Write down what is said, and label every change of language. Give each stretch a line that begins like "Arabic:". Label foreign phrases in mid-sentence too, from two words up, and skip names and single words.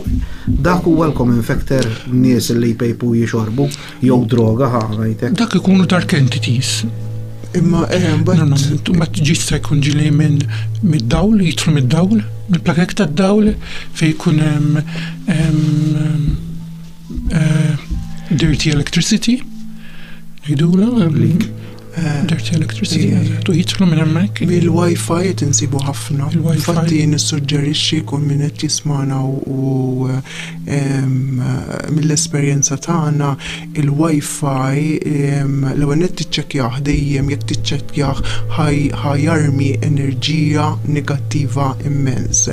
Maltese: Dak huwa l-
English: common factor
Maltese: nies li jpejpu jixorbu jew droga ħajtek. Dak ikunu
English: dark entities.
Maltese: Imma mbagħad ġista jkun ġieli mid-dawl, jidħlu mid-dawl, mill-plakek tad-dawl fejn jkun hemm
English: dirty electricity,
Maltese: jidula,
English: dirty electricity,
Maltese: tu jitlu minn hemmhekk. Bil-Wi-Fi tinsibu ħafna. Infatti nissuġġerixxi kull min qed jismana u mill-esperjenza tagħna il-Wi-Fi l-ewwel qed tiċċekkjah dejjem jekk tiċċekkjah ħajarmi enerġija negattiva immens.